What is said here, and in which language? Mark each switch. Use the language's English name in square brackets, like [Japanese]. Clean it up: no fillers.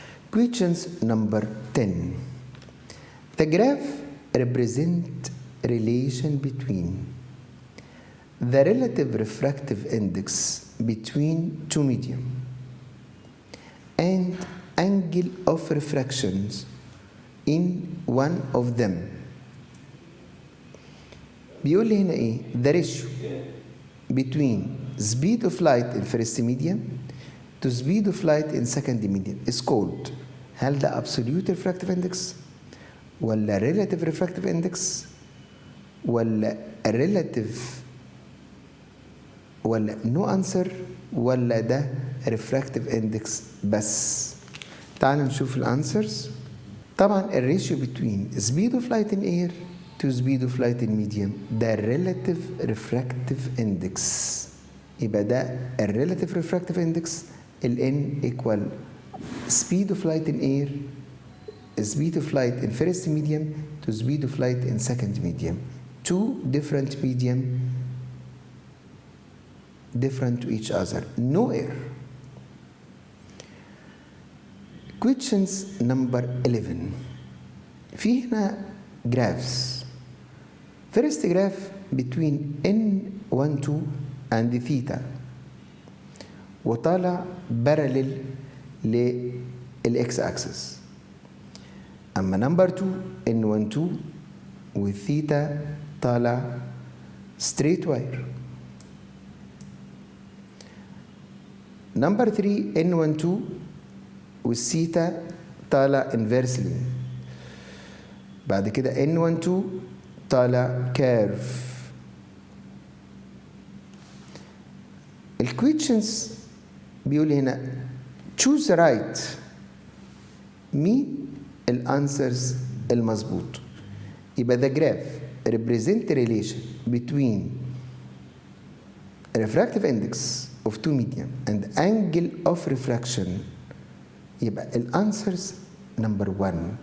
[English] Questions number 10. The graph represents relation between the relative refractive index between two medium and angle of refractions in one of them. [Arabic] بيقول لي هنا ايه؟ [English] the ratio between speed of light in first medium to speed of light in second medium is called. هل ده absolute refractive index ولا relative refractive index ولا relative ولا no answer ولا ده refractive index بس؟ [Arabic] تعالوا نشوف [English] الانسرز. طبعا الريشيو between speed of light in air to speed of light in medium ده relative refractive index. يبقى ده relative refractive index ال n equal speed of light in air, speed of light in first medium to speed of light in second medium. Two different medium different to each other, no error. Questions number 11. [Arabic] في هنا graphs. [English] First graph between n12 and theta [Arabic] وطالع [English] parallel للإكس axis. [Arabic] أما number 2 n12 والثيتا طالع straight wire. number 3 n12 والثيتا طالع inversely. بعد كده n12 طالع curve. الكويشنز بيقول هنا choose right. مين الانسرز المظبوط؟ يبقى [English] the graph represent relation between refractive index of two medium and angle of refraction. [Arabic] يبقى الانسرز نمبر 1.